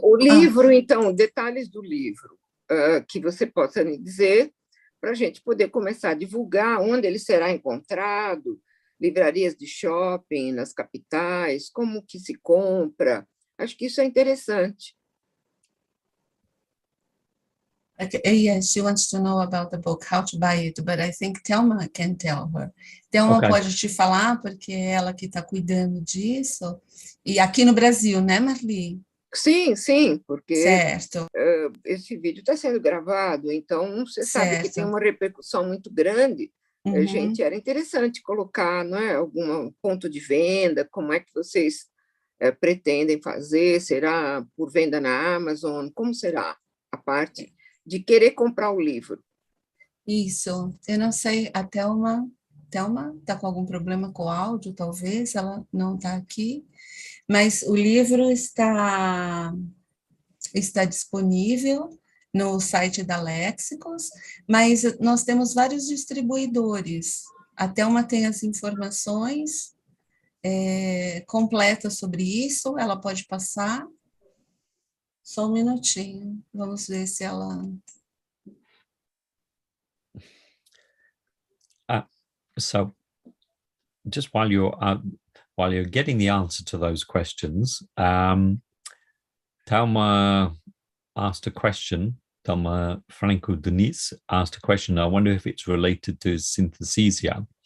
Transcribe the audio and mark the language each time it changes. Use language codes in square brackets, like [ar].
[pt] O livro, então, detalhes do livro, que você possa me dizer, para a gente poder começar a divulgar onde ele será encontrado, livrarias de shopping, nas capitais, como que se compra. Acho que isso é interessante. [en] Yes, she wants to know about the book, how to buy it, but I think Thelma can tell her. [pt] Thelma pode te falar, porque é ela que está cuidando disso. E aqui no Brasil, né, Marli? Sim, porque certo. Esse vídeo está sendo gravado, então você sabe que tem uma repercussão muito grande. Gente, era interessante colocar, não é, algum ponto de venda, como é que vocês pretendem fazer, será por venda na Amazon, como será a parte de querer comprar o livro? Isso, eu não sei, a Thelma está com algum problema com o áudio, talvez, ela não está aqui, mas o livro está disponível no site da Léxicos, mas nós temos vários distribuidores. A Thelma tem as informações completas sobre isso, ela pode passar. Só um minutinho, vamos ver se ela... [en] So just while you're getting the answer to those questions, Thelma asked a question. Thelma Franco Denise asked a question. I wonder if it's related to synesthesia.